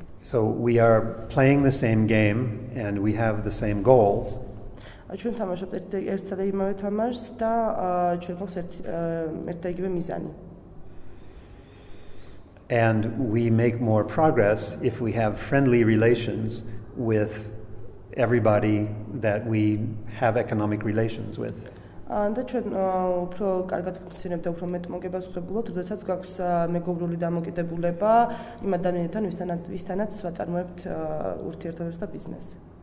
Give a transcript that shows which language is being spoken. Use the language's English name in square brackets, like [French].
[English] So we are playing the same game and we have the same goals. [Georgian] ჩვენ თამაშობთ ერთსა და იმავე თამაშს და ჩვენ გვაქვს ერთ და იგივე მიზანი. [English] And we make more progress if we have friendly relations with everybody that we have economic relations with. [Georgian] და ჩვენ უფრო კარგად ფუნქციონებთ და უფრო მეტ მოგებას ვღებულობთ, როდესაც გვაქვს მეგობრული დამოკიდებულება იმ ადამიანებთან, ვისთანაც ვაწარმოებთ ურთიერთობებს და ბიზნესს.